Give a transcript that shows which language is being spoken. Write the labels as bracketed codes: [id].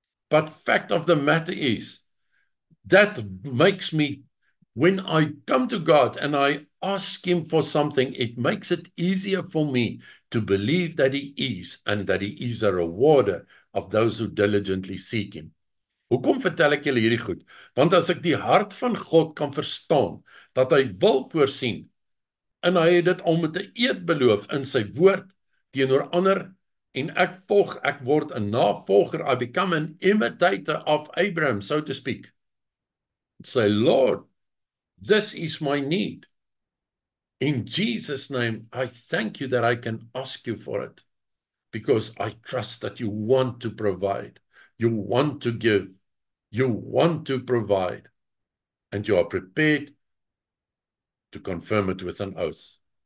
[en] But fact of the matter is, that makes me, when I come to God and I ask him for something, it makes it easier for me to believe that he is, and that he is a rewarder of those who diligently seek him. [af] Hoekom vertel ek julle hierdie goed? Want as ek die hart van God kan verstaan, dat hy wil voorsien, en hy het dit al met 'n eed beloof in sy woord teenoor ander, en ek word 'n navolger, [en] I become an imitator of Abraham, so to speak. Say, Lord, this is my need. In Jesus' name, I thank you that I can ask you for it, because I trust that you want to provide, you want to give, you want to provide, and you are prepared to confirm it with an oath.